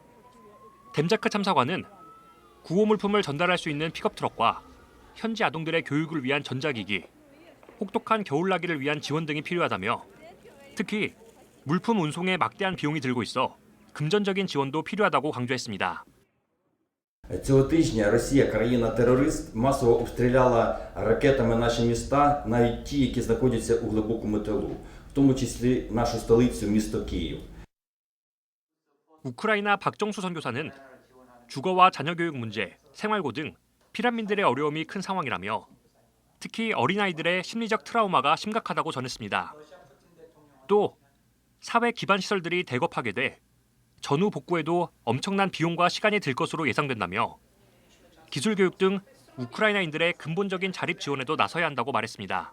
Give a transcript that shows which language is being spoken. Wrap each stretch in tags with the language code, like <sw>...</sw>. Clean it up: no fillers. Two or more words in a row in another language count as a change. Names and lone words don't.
<ko>뎀자크 참사관은 구호 물품을 전달할 수 있는 픽업트럭과 현지 아동들의 교육을 위한 전자기기, 혹독한 겨울나기를 위한 지원 등이 필요하다며 특히 물품 운송에 막대한 비용이 들고 있어 금전적인 지원도 필요하다고 강조했습니다.</ko> <uk>Цього тижня Росія, країна-терорист, масово обстріляла ракетами наші міста, навіть ті, які знаходяться у глибокому тилу, в тому числі нашу столицю, місто Київ.</uk> <ko>우크라이나 박정수 선교사는 주거와 자녀교육 문제, 생활고 등 피난민들의 어려움이 큰 상황이라며 특히 어린아이들의 심리적 트라우마가 심각하다고 전했습니다. 또 사회 기반 시설들이 대거 파괴돼 전후 복구에도 엄청난 비용과 시간이 들 것으로 예상된다며 기술 교육 등 우크라이나인들의 근본적인 자립 지원에도 나서야 한다고 말했습니다.</ko>